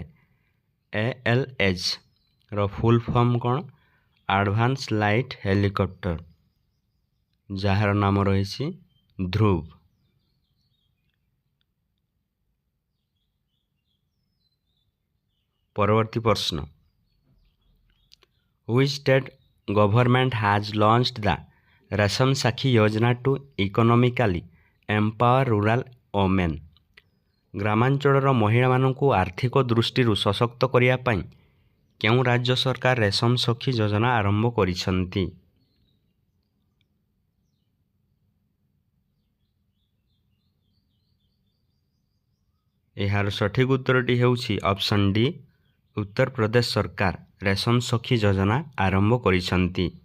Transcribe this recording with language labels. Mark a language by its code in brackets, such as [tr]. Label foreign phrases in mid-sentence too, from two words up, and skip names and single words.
[or] ALH ର [en] full form [or] କ'ଣ? ଆଡଭାନ୍ସ ଲାଇଟ୍ ହେଲିକପ୍ଟର, ଯାହାର ନାମ ରହିଛି ଧ୍ରୁବ। ପରବର୍ତ୍ତୀ ପ୍ରଶ୍ନ, [en] Which state government has launched the ରେଶମ ସାକ୍ଷୀ ଯୋଜନା to economically empower rural women? [or] ଗ୍ରାମାଞ୍ଚଳର ମହିଳାମାନଙ୍କୁ ଆର୍ଥିକ ଦୃଷ୍ଟିରୁ ସଶକ୍ତ କରିବା ପାଇଁ କେଉଁ ରାଜ୍ୟ ସରକାର ରେଶମ ସଖୀ ଯୋଜନା ଆରମ୍ଭ କରିଛନ୍ତି? ଏହାର ସଠିକ୍ ଉତ୍ତରଟି ହେଉଛି ଅପସନ୍ ଡି, ଉତ୍ତରପ୍ରଦେଶ ସରକାର ରେଶମ ସଖୀ ଯୋଜନା ଆରମ୍ଭ କରିଛନ୍ତି।